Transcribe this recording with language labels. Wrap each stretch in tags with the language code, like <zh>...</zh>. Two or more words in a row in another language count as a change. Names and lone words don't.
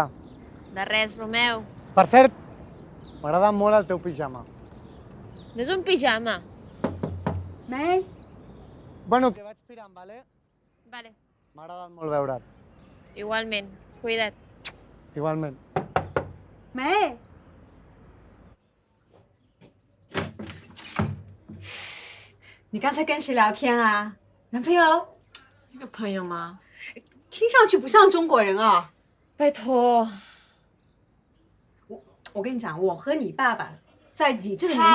<ca>De res, Romeu. Per cert, m'agrada molt el teu pijama. No és un pijama. May? Bueno, que vaig pirant, vale? Vale. M'ha agradat molt veure't. Igualment. Cuida't. Igualment.</ca> <zh>May? 你刚才跟谁聊天啊？男朋友？那个朋友吗？听上去不像中国人啊。拜托。我跟你讲，我和你爸爸在你这个年</zh>